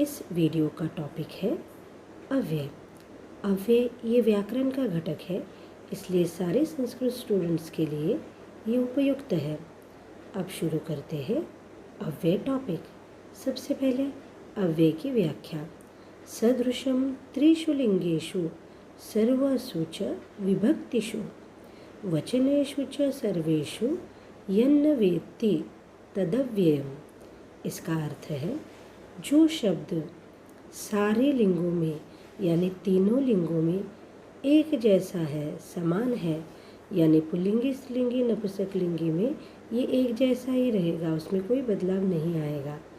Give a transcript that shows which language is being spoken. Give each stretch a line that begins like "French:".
Hindi: इस वीडियो का टॉपिक है अव्यय। अव्यय ये व्याकरण का घटक है, इसलिए सारे संस्कृत स्टूडेंट्स के लिए ये उपयुक्त है। अब शुरू करते हैं अव्यय टॉपिक। सबसे पहले अव्यय की व्याख्या।
Sanskrit: सदृशम त्रिषु लिंगेषु सर्वसु च विभक्तिषु वचनेषु च सर्वेषु यन्न वेत्ति तदव्ययम्।
Hindi: इसका अर्थ है जो शब्द सारे लिंगों में यानी तीनों लिंगों में एक जैसा है, समान है, यानी पुल्लिंगी स्त्रीलिंगी नपुंसकलिंगी में ये एक जैसा ही रहेगा, उसमें कोई बदलाव नहीं आएगा।